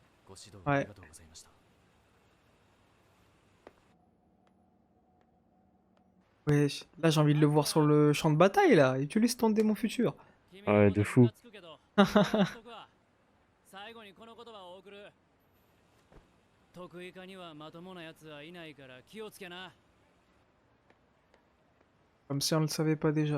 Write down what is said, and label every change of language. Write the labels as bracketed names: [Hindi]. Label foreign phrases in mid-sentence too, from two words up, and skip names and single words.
[Japanese] ご指導 [French] Ouais. [Japanese] ありがとうございました。 [French] Wesh. Là, j'ai envie de le voir sur le champ de bataille là. Et tu laisses ton démon futur. Ouais, de fou. [Japanese] 最後にこの言葉を送る。得意化にはまともなやつはいないから気をつけな。 [French] Comme si on le savait pas déjà.